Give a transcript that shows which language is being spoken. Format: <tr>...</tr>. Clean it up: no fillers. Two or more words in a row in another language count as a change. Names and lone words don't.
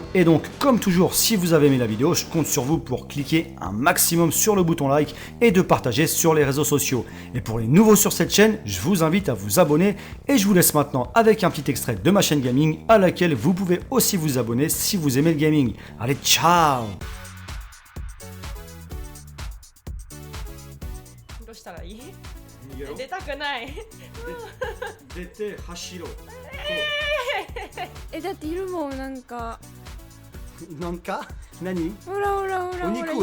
<fr>Et donc, comme toujours, si vous avez aimé la vidéo, je compte sur vous pour cliquer un maximum sur le bouton like et de partager sur les réseaux sociaux. Et pour les nouveaux sur cette chaîne, je vous invite à vous abonner et je vous laisse maintenant avec un petit extrait de ma chaîne gaming à laquelle vous pouvez aussi vous abonner si vous aimez le gaming. Allez, ciao!</fr> <ja>どうしたらいい？出たくない。出て走ろう。だっているもんなんか。なんか何ほらほらほらほら。</ja>